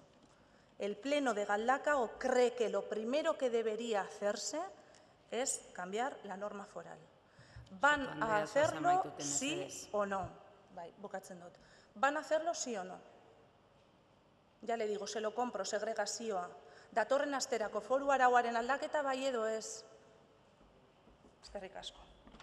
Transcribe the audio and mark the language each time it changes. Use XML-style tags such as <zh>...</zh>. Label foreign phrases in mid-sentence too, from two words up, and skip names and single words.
<es>El Pleno de Galdakao cree que lo primero que debería hacerse es cambiar la norma foral. ¿Van a hacerlo sí o no? ¿Van a hacerlo sí o no? Ya le digo, se lo compro,</es> <eu>segregazioa. Datorren asterako foru arauaren aldaketa bai edo ez. Eskerrik asko.</eu>